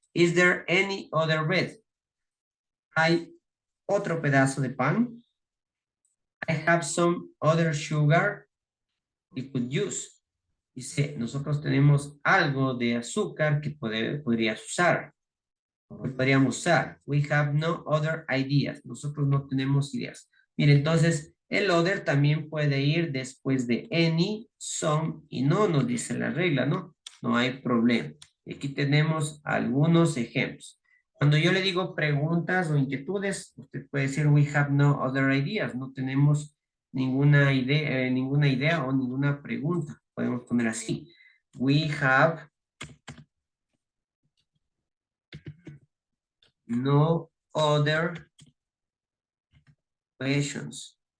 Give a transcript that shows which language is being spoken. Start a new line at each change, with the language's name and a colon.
English: Is there any other bread?
Spanish: Hay otro pedazo de pan.
English: I have some other sugar you could use.
Spanish: Dice, nosotros tenemos algo de azúcar que podrías usar. Que podríamos usar.
English: We have no other ideas.
Spanish: Nosotros no tenemos ideas. Mire, entonces, el other también puede ir después de any, some y no, nos dice la regla, ¿no? No hay problema. Aquí tenemos algunos ejemplos. Cuando yo le digo preguntas o inquietudes, usted puede decir
English: we have no other ideas.
Spanish: No tenemos ninguna idea o ninguna pregunta. Podemos poner así.
English: We have no other questions.